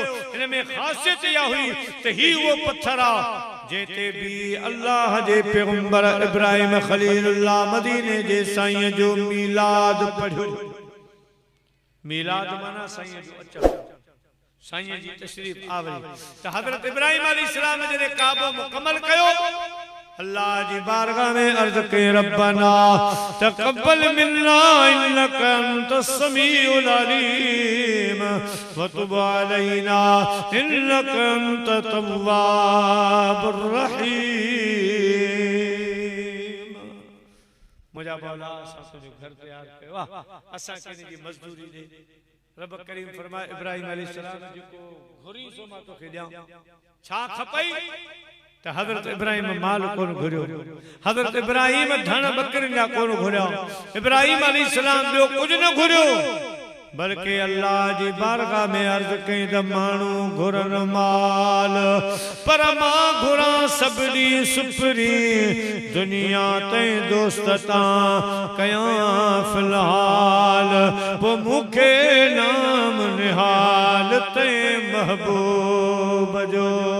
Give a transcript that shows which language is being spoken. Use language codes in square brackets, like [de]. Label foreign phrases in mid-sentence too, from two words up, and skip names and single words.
[sd] हिन में ख़ासियत इहा हुई त ही उहो पत्थर आहे जंहिं ते बि अल्लाह जे पैगंबर इब्राहिम ख़लीलुल्लाह मदीने जे साईं जो मीलाद पढ़ियो। मीलाद माना साईं जो अचणु, साईं जी तशरीफ आवरी। त हज़रत इब्राहिम अलैहिस्सलाम जॾहिं काबो मुकम्मल कयो, अल्लाह जी बारगाह में अर्ज कई, [ar] ربنا تقبل منا إنك أنت السميع العليم وتب علينا إنك أنت التواب الرحيم. [sd] मुंहिंजा मौला असां जो घर तैयार कयो आहे, असां खे जी मज़दूरी ॾे। रब करीम फरमाए, इब्राहिम अलैहिस्सलाम जेको घुरी सो मां तोखे ॾियां। छा खपई? त हज़रत इब्राहिम माल कोन घुरियो, हज़रत इब्राहिम धन बकरिन जा कोन घुरिया, इब्राहिम अलैहिस्सलाम ॿियो कुझु न घुरियो, बल्कि अल्लाह जी बारगाह में अर्ज़ कई त माण्हू घुरन माल, पर मां घुरां सभिनी सुपरी दुनिया तई दोस्त तां कयां फिलहाल, पोइ मूंखे नाम निहाल ते महबूब जो।